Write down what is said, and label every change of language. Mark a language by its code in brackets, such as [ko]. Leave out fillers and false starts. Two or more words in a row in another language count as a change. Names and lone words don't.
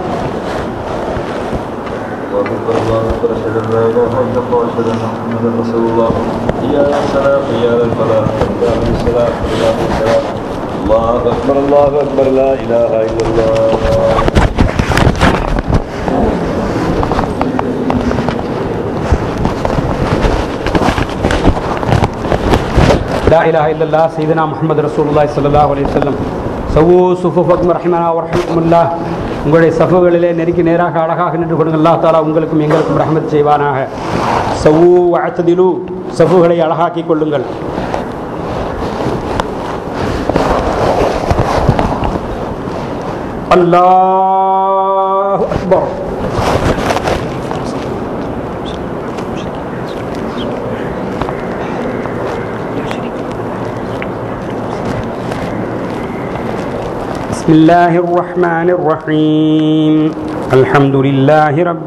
[ar] الله أكبر أشهد أن لا إله إلا الله وأشهد أن محمدا رسول الله حي على الصلاة حي على الفلاح حي على الصلاة حي على الصلاة الله أكبر الله أكبر لا إله إلا الله. لا إله إلا الله سيدنا محمد رسول الله صلى الله عليه وسلم. سووا صفوفكم رحمنا ورحمكم الله. [ta] உங்களுடைய சஃபுகளிலே நெருக்கி நேராக அழகாக நின்று கொடுங்க. அல்லாஹ் தஆலா உங்களுக்கும் எங்களுக்கும் ரஹ்மத் செய்வானாக. [ar] سووا واعتدلوا [ta] சஃபுகளை அழகாக்கிக் கொள்ளுங்கள். [ar] الله أكبر. بسم الله الرحمن الرحيم الحمد لله رب